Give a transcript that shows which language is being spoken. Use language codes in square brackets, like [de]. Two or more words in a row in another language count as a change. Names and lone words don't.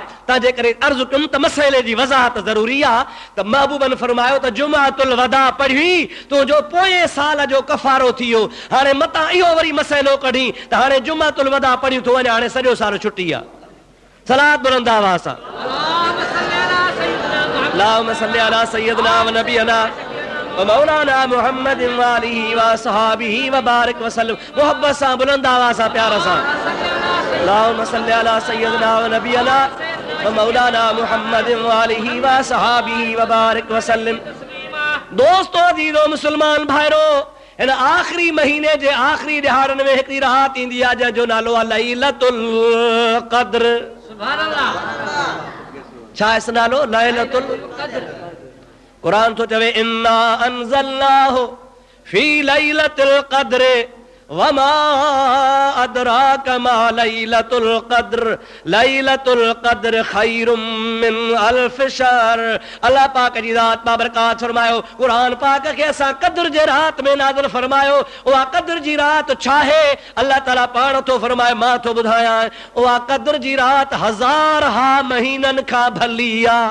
[sd] तव्हां जेकॾहिं अर्ज़ु कयुमि त मसइले जी वज़ाहत ज़रूरी आहे, त महबूबनि फरमायो त जुमअतुल वदा पढ़ी तुंहिंजो पोएं साल जो कफ़ारो थी वियो। हाणे मतां इहो वरी मसइलो कढी त हाणे जुमअतुल वदा पढ़ी थो वञे, हाणे सॼो साल छुटी आहे। [ar] सलात [sd] बुलंद आवाज़ सां [ar] اللهم صل على سيدنا و نبينا و مولانا محمد و آله و أصحابه و بارك وسلم. [sd] मोहब्बत सां बुलंद आवाज़ सां, प्यार सां [ar] اللهم صل على سيدنا و نبينا و مولانا محمد و آله و صحابه و بارك و سلم. [sd] दोस्तों अजीजो मुसलमान भाइरो, इन आखिरी महीने जे आखिरी दिहाड़न में हिकड़ी रात इंदी आ जंहिंजो नालो आहे लैलतुल क़द्र। [ar] سبحان الله. [sd] छा इस नालो लैलतुल क़द्र? कुरान तो चवे [ar] إنا أنزلناه في ليلة القدر وما أدراك ما ليلة القدر ليلة القدر خير من ألف شهر. [sd] अल्लाह पाक जी ज़ात बाबरकात फरमायो कुरान पाक के असां क़द्र जे रात में नाज़िल फरमायो। उहा क़द्र जी रात छा है? अल्लाह ताला पाण तो फरमाए मां तो ॿुधायां, उहा क़द्र जी रात हज़ार हा महीनन खां भली आ।